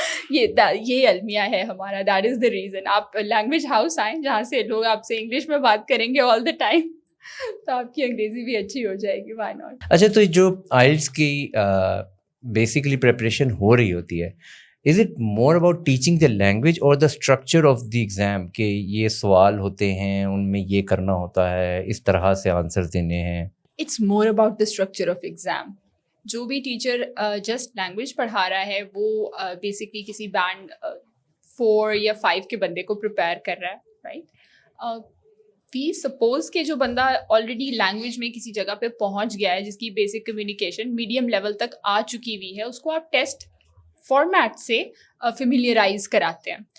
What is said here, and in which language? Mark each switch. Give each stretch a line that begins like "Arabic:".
Urdu: یہ المیہ ہے ہمارا,
English: That is the reason.
Urdu: آپ لینگویج ہاؤس آئیں جہاں سے لوگ آپ سے انگلش میں بات کریں گے
English: all the time,
Urdu: تو آپ کی انگریزی بھی اچھی ہو جائے گی.
English: Why not.
Urdu: اچھا, تو جو آئلٹس کی بیسکلی پریپریشن ہو رہی ہوتی ہے,
English: is it more about teaching the language اور the structure of the exam,
Urdu: کہ یہ سوال ہوتے ہیں, ان میں یہ کرنا ہوتا ہے, اس طرح سے آنسر دینے ہیں؟
English: It's more about the structure of exam.
Urdu: جو بھی ٹیچر جسٹ لینگویج پڑھا رہا ہے, وہ بیسکلی کسی بینڈ 4 یا 5 کے بندے کو پریپیئر کر رہا ہے, رائٹ.
English: we suppose
Urdu: کہ جو بندہ آلریڈی لینگویج میں کسی جگہ پہ پہنچ گیا ہے, جس کی بیسک کمیونیکیشن میڈیم لیول تک آ چکی ہوئی ہے, اس کو آپ ٹیسٹ فارمیٹ سے فیملیرائز کراتے ہیں.